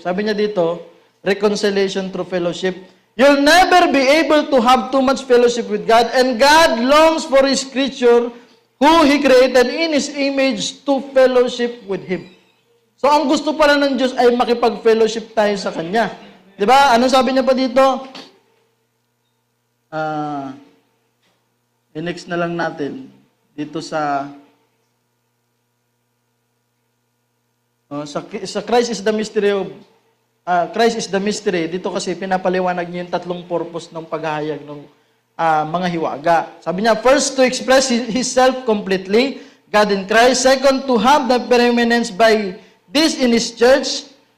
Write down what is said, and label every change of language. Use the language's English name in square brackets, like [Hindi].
[Filipino] Sabi niya dito, [English] reconciliation through fellowship. You'll never be able to have too much fellowship with God, and God longs for His creature who He created in His image to fellowship with Him. [Filipino] So ang gusto pala ng Diyos ay makipag-fellowship tayo sa Kanya. Diba? Anong sabi niya pa dito? Next na lang natin. Dito sa [English] Christ is the mystery of Christ is the mystery. [Filipino] Dito kasi pinapaliwanag niya yung 3 purpose ng paghahayag ng mga hiwaga. Sabi niya, [English] first, to express His self completely, God in Christ. Second, to have the preeminence by this in His church.